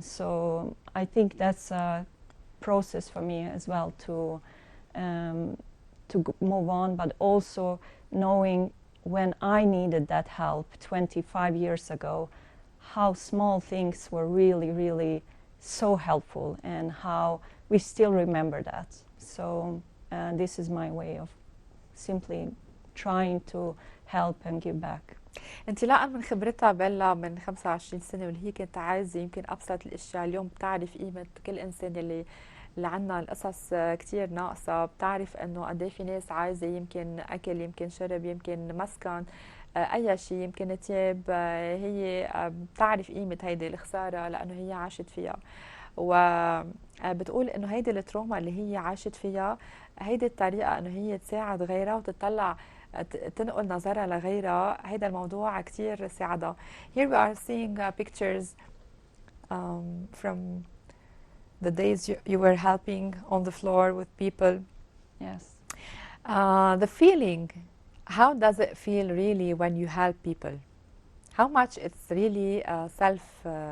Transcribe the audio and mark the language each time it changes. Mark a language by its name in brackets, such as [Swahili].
[English] So I think that's a process for me as well to move on, but also knowing when I needed that help 25 years ago, how small things were really, really so helpful, and how we still remember that. So this is my way of simply trying to help and give back. [Arabic] انطلاقا من خبرتها بيلا من 25 سنة واللي هي كانت عايزة يمكن أبسط الأشياء، اليوم بتعرف قيمة كل إنسان اللي عنا القصص كتير ناقصة، بتعرف إنه قد إيه في ناس عايزة يمكن أكل، يمكن شرب، يمكن مسكن، أي شيء، يمكن تياب. هي بتعرف قيمة هيدي الخسارة لأنه هي عاشت فيها، وبتقول إنه هيدي التروما اللي هي عاشت فيها، هيدي الطريقة إنه هي تساعد غيرها وتطلع تنقل نظرها لغيرها، هيدا الموضوع كتير ساعدها. [English] Here we are seeing pictures from the days you were helping on the floor with people. Yes. The feeling, how does it feel really when you help people? How much it's really self...